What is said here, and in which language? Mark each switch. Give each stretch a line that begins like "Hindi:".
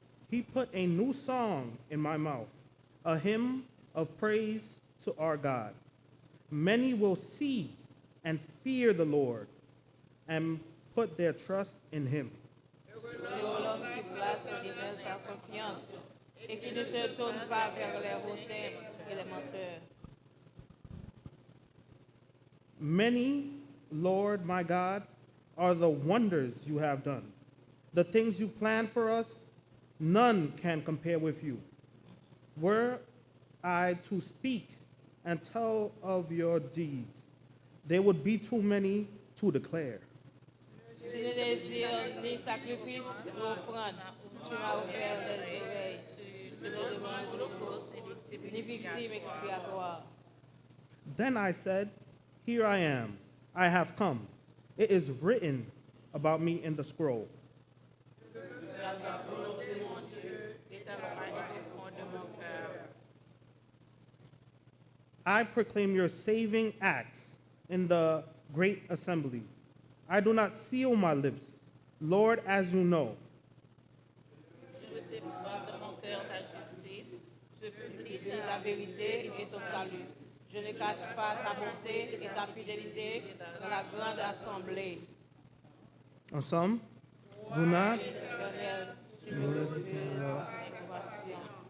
English: He put a new song in my mouth, a hymn of praise to our God. Many will see and fear the Lord and put their trust in him.
French: L'homme qui place l'Éternel sa confiance et qui ne se tourne pas vers les hautains et les menteurs.
English: Many, Lord my God, are the wonders you have done. The things you planned for us, none can compare with you. Were I to speak and tell of your deeds, there would be too many to declare.
French: Tu ne désires ni sacrifice ni offrande. Tu m'as offert les oreilles. Tu ne demandes ni victime expiatoire.
English: Then I said, here I am. I have come. It is written about me in the scroll. I proclaim your saving acts in the great assembly. I do not seal my lips, Lord, as you know.
French: Je te parle de mon cœur ta justice. Je publie ta vérité et ton salut. Je ne cache pas ta bonté et ta fidélité dans la grande assemblée.
English: Ensemble, do not.
French: Éternel, tu me refuses avec compassion.